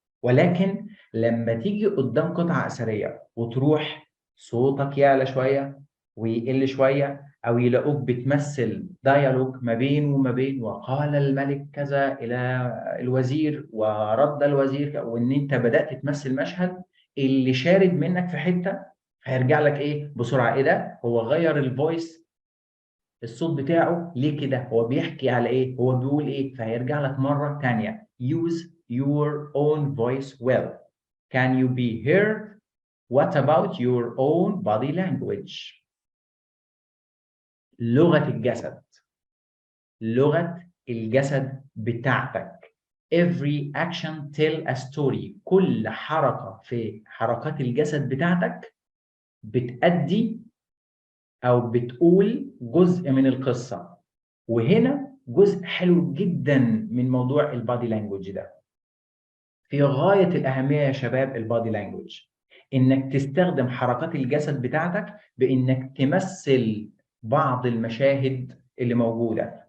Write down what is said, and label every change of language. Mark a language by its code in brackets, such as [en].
[ar] ولكن لما تيجي قدام قطعة أثرية وتروح صوتك يعلى شوية ويقل شوية، أو يلاقوك بتمثل ديالوج ما بين وما بين، وقال الملك كذا إلى الوزير ورد الوزير، وإن أنت بدأت تمثل مشهد، اللي شارد منك في حتة هيرجع لك إيه بسرعة؟ إيه ده؟ هو غير الفويس، الصوت بتاعه ليه كده؟ هو بيحكي على ايه؟ هو بيقول ايه؟ فهيرجع لك مرة تانية. [en] Use your own voice well. Can you be heard? What about your own body language? [ar] لغة الجسد. لغة الجسد بتاعتك. [en] Every action tell a story. [ar] كل حركة في حركات الجسد بتاعتك بتأدي أو بتقول جزء من القصة. وهنا جزء حلو جدا من موضوع البادي لانجوج ده. في غاية الأهمية يا شباب البادي لانجوج، إنك تستخدم حركات الجسد بتاعتك بإنك تمثل بعض المشاهد اللي موجودة.